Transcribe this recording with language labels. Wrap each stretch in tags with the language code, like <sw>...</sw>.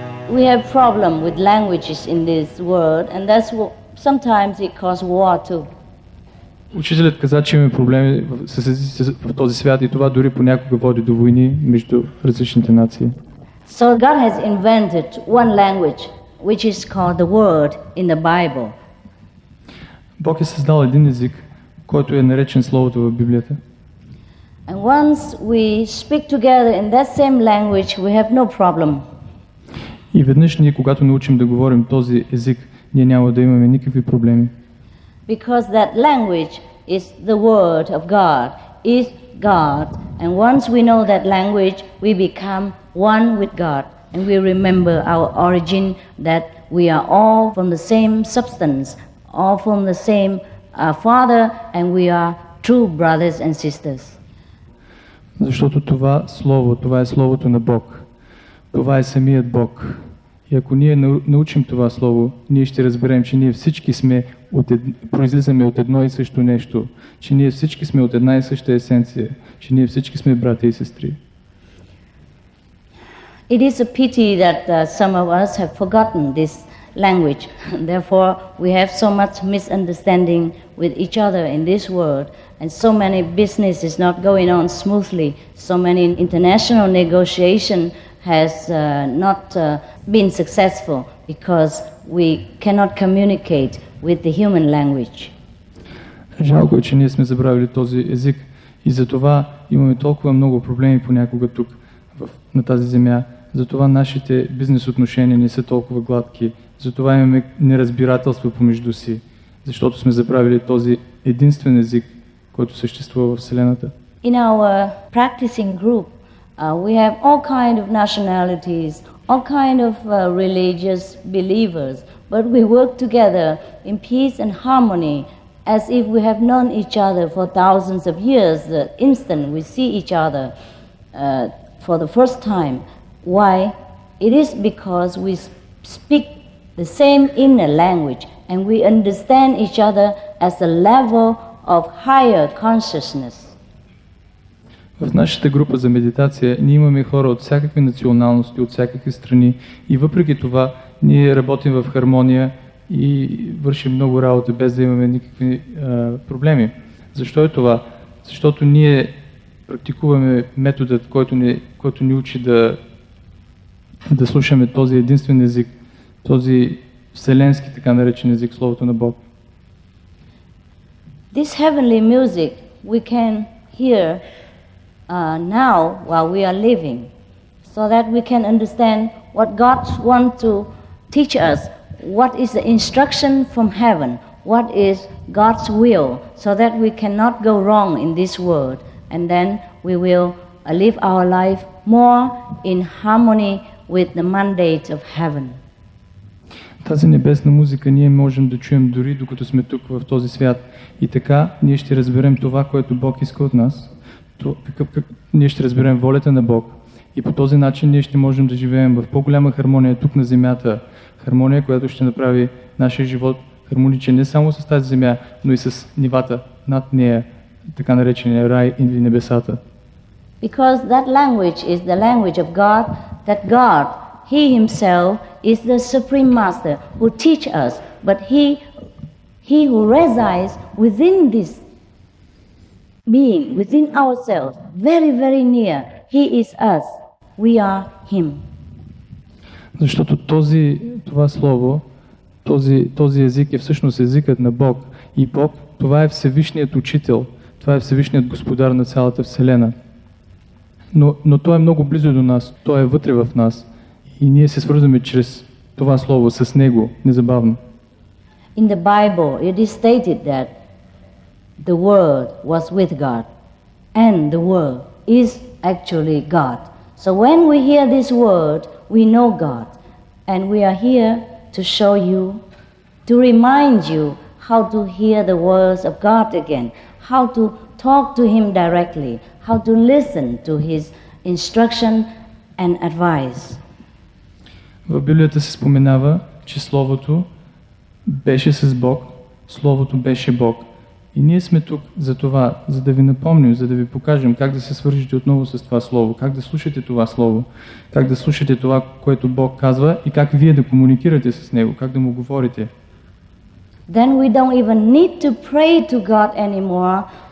<en>We have problem with languages in this world, and that's what sometimes it causes war too.</en> <bg>Учителят каза, че имаме проблеми с езиците в този свят и това дори понякога води до войни между различните нации.</bg> <en>So God has invented one language, which is called the word in the Bible.</en> <bg>Бог е създал един език, който е наречен Словото в Библията.</bg> <en>And once we speak together in that same language, we have no problem.</en> <bg>И веднъж ние, когато научим да говорим този език, ние няма да имаме никакви проблеми.</bg> <en>Because that language is the word of God, is God. And once we know that language, we become one with God. And we remember our origin, that we are all from the same substance, all from the same Father, and we are true brothers and sisters.</en> <bg>Защото това Слово, това е Словото на Бог. Това е самият Бог. И ако ние научим това Слово, ние ще разберем, че ние всички сме произлизаме от едно и също нещо, че ние всички сме от една и съща есенция, че ние всички сме братя и сестри.</bg> <en>It is a pity that some of us have forgotten this language. Therefore, we have so much misunderstanding with each other in this world, and so many business is not going on smoothly. So many international negotiation has not been successful because we cannot communicate with the human language.</en> <bg>Жалко е, че ние сме забравили този език и затова имаме толкова много проблеми понякога тук на тази земя. Затова нашите бизнес отношения не са толкова гладки. Затова имаме неразбирателство помежду си, защото сме забравили този единствен език, който съществува в Вселената.</bg> <en>In our practicing group, we have all kind of nationalities, all kind of religious believers, but we work together in peace and harmony as if we have known each other for thousands of years. The instant we see each other for the first time. Why? It is because we speak the same inner language and we understand each other as a level of higher consciousness.</en> <bg>В нашата група за медитация ние имаме хора от всякакви националности, от всякакви страни и въпреки това ние работим в хармония и вършим много работа без да имаме никакви проблеми. Защо е това? Защото ние практикуваме методът, който ни учи да слушаме този единствен език, този вселенски така наречен език, Словото на Бог.</bg> <en>This heavenly music we can hear now while we are living, so that we can understand what God wants to teach us, what is the instruction from heaven, what is God's will, so that we cannot go wrong in this world, and then we will live our life more in harmony with the mandate of heaven.</en> <bg>Тази небесна музика ние можем да чуем дори докато сме тук в този свят и така ние ще разберем това, което Бог иска от нас. Ние ще разберем волята на Бог и по този начин ние ще можем да живеем в по-голяма хармония тук на земята. Хармония, която ще направи нашия живот хармоничен не само с тази земя, но и с нивата над нея, така наречения рай или небесата.</bg> <en>Because that language is the language of God, that God, He Himself is the Supreme Master who teach us, but He who resides within this being, within ourselves, very, very near, He is us, we are Him.</en> <bg>Защото това слово, Този език е всъщност езикът на Бог. И Бог, това е Всевишният Учител, това е Всевишният Господар на цялата Вселена. Но Той е много близо до нас, Той е вътре в нас. И ние се свързваме чрез това Слово, с Него, незабавно.</bg> <en>In the Bible, it is stated that the Word was with God, and the Word is actually God. So when we hear this word, we know God, and we are here to show you, to remind you how to hear the words of God again, how to talk to Him directly, how to listen to His instruction and advice.</en> <bg>В Библията се споменава, че Словото беше с Бог, Словото беше Бог. И ние сме тук за това, за да ви напомним, за да ви покажем как да се свържете отново с това Слово, как да слушате това Слово, как да слушате това, което Бог казва и как вие да комуникирате с Него, как да Му говорите.</bg> <en>Then we don't even need to pray to God anymore.</en>